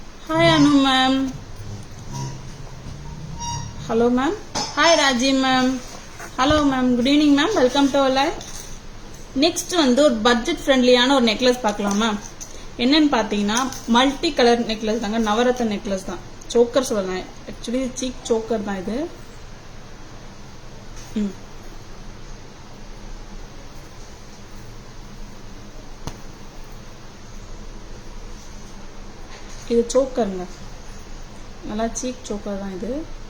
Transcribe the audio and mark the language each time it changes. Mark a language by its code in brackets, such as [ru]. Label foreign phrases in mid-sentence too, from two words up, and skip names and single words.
[en] Hi Anu ma'am. Hello ma'am. Hi Raji ma'am. Hello ma'am. Good evening ma'am. Welcome to our live. [ta] நெக்ஸ்ட் வந்து ஒரு [en] budget friendly-ஆன [ta] ஒரு நெக்லஸ் பார்க்கலாமா? என்னன்னு பார்த்தீங்கன்னா [en] multi colour necklace [ta] தாங்க, நவரத்ன நெக்லஸ் தான். சோக்கர் சொல்லலாம், [en] actually chic choker [ta] தான் இது. இது சோக்கருங்க, நல்லா [en] chic choker [ta] தான் இது.